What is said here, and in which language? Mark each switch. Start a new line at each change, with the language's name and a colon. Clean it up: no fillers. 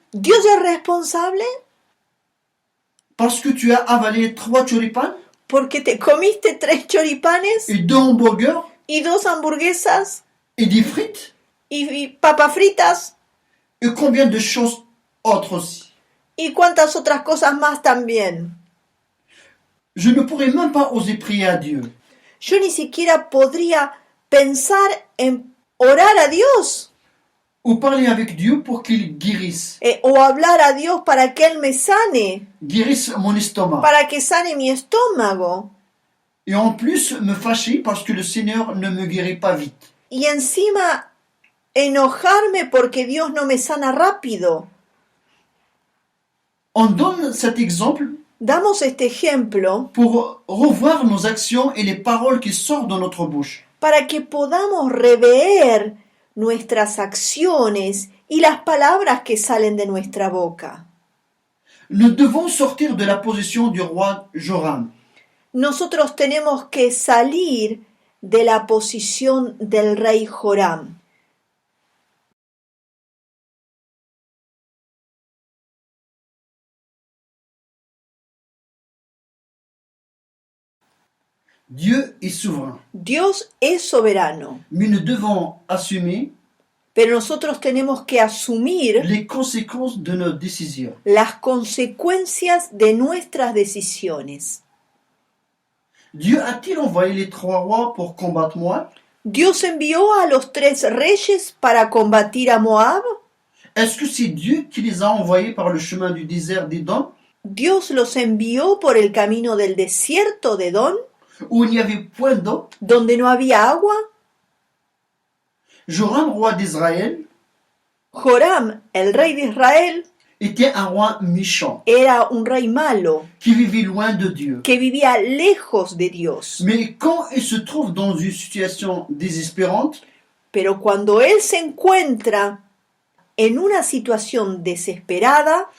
Spanish: ¿Dios es responsable?
French: Parce que tu as avalé 3 choripanes
Spanish: Porque te comiste 3 choripanes
French: et 2 hamburgers
Spanish: y 2 hamburguesas
French: et des frites
Spanish: y papas fritas
French: et combien de choses autres aussi.
Spanish: y cuántas otras cosas más también.
French: Je ne pourrais même pas oser prier à Dieu.
Spanish: Yo ni siquiera podría pensar en orar a Dios
French: Ou parler avec Dieu pour qu'il guérisse.
Spanish: o hablar a Dios para que Él me sane,
French: Guérisse mon estomac.
Spanish: para que sane mi estómago.
French: Et en plus me fâcher parce que le Seigneur ne me guérit pas vite.
Spanish: Y encima enojarme porque Dios no me sana rápido.
French: On donne cet exemple
Spanish: Damos este ejemplo
French: pour revoir nos actions et les paroles qui sortent de notre bouche.
Spanish: para que podamos rever nuestras acciones y las palabras que salen de nuestra boca.
French: Nous devons sortir de la position du roi Joram.
Spanish: Nosotros tenemos que salir de la posición del rey Joram.
French: Dieu est souverain.
Spanish: Dios es soberano,
French: Mais nous devons assumer
Spanish: pero nosotros tenemos que asumir
French: les conséquences de nos décisions.
Spanish: las consecuencias de nuestras decisiones.
French: Dieu a-t-il envoyé les 3 rois pour combattre Moab?
Spanish: ¿Dios envió a los 3 reyes para combatir a Moab?
French: Est-ce que c'est Dieu qui les a envoyés par le chemin du désert d'Édom,
Spanish: ¿Dios los envió por el camino del desierto de Edom,
French: où il n'y avait point d'eau?
Spanish: donde no había agua?
French: Joram, roi d'Israël,
Spanish: Joram, el rey de Israel,
French: était un roi méchant,
Spanish: era un rey malo,
French: qui vivait loin de Dieu.
Spanish: que vivía lejos de Dios.
French: Mais quand il se trouve dans une situation désespérante,
Spanish: Pero cuando él se encuentra en una situación desesperada,